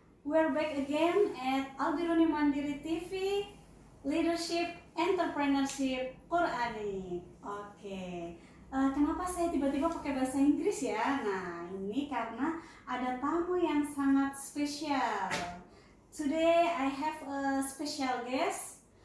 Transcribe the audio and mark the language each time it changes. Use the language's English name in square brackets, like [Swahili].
[English] We're back again at Albiruni Mandiri TV Leadership Entrepreneurship Quranic. Oke. [Indonesian] Kenapa saya tiba-tiba pakai bahasa Inggris ya? Nah, ini karena ada tamu yang sangat spesial. [English] Today I have a special guest.